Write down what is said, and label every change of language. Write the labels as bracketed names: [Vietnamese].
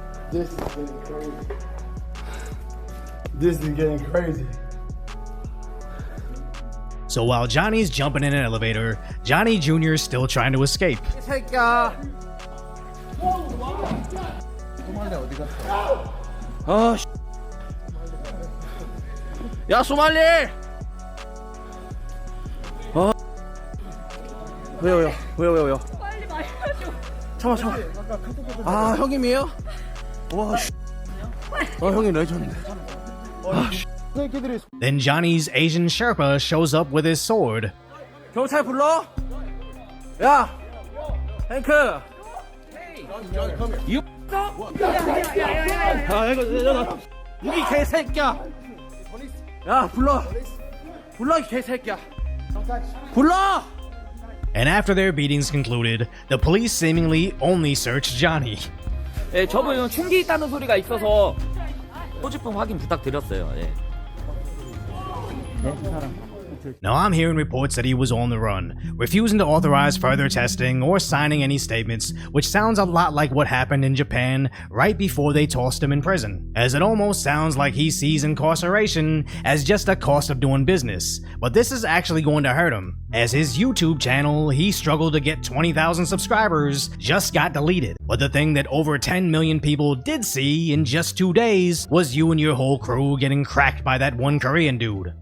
[English] This is getting crazy. This is getting crazy. So while Johnny's jumping in an elevator, Johnny Jr. is still trying to escape. [Korean] 이 새끼야 야 소말리 왜요 빨리 말해줘. 참아 아 형님이에요? 형님 레전드 [English] Then Johnny's Asian Sherpa shows up with his sword. [Korean] 경찰 불러? 야 탱크 유 여기 개새끼야 야 불러 이 개새끼야 불러 [English] And after their beatings concluded, the police seemingly only searched Johnny. [Korean] 예, 저분은 총기 있다는 소리가 있어서 소지품 확인 부탁드렸어요. 예. [English] Now I'm hearing reports that he was on the run, refusing to authorize further testing or signing any statements, which sounds a lot like what happened in Japan right before they tossed him in prison, as it almost sounds like he sees incarceration as just a cost of doing business, but this is actually going to hurt him, as his YouTube channel he struggled to get 20,000 subscribers just got deleted, but the thing that over 10 million people did see in just 2 days was you and your whole crew getting cracked by that one Korean dude.